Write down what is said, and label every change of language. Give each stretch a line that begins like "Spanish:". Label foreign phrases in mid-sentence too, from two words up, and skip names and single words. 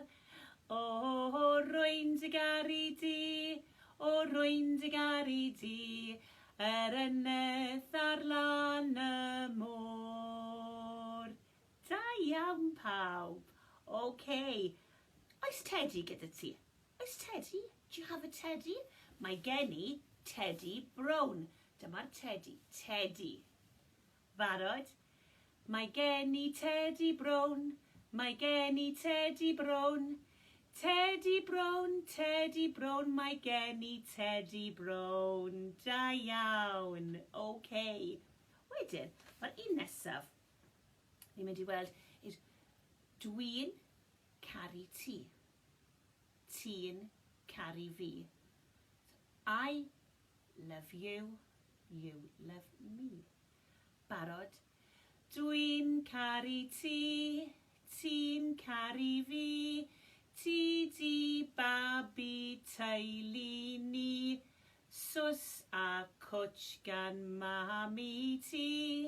Welsh: O, rwy'n dy garu di, rwy'n dy garu di, enneth ar lan y môr. Da iawn pawb. OK. Oes teddy gyda ti? Oes teddy?
English: Do you have a teddy?
Welsh: Mae gen I teddy brown. Dyma'r teddy. Barod? Mae gen I teddy brown. Mae gen I teddy brown. Teddy brown, mae gen I teddy brown. Da iawn. OK. Wedyn, mae'r un nesaf. Ni'n mynd I weld dwi'n caru ti. Ti'n caru fi.
English: I love you. You love me.
Welsh: Barod? Dwi'n caru ti. Ti'n caru fi. Ti di babi teulu ni. Sus a cwtch gan mami ti.